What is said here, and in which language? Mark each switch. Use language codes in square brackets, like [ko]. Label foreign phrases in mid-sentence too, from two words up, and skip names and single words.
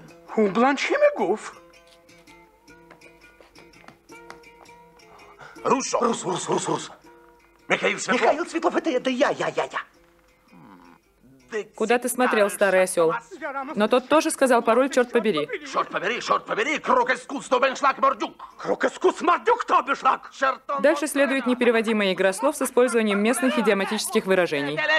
[ru] У Бланшемегов. Руссо. Рус. Михаил Светлов. Михаил Светлов, это я. Куда ты смотрел, старый осел? Но тот тоже сказал пароль «Черт побери». Черт побери, крокескус, тобеншлаг, мордюк. Крокескус, мордюк, тобеншлаг. Дальше следует непереводимая игра слов с использованием местных идиоматических выражений.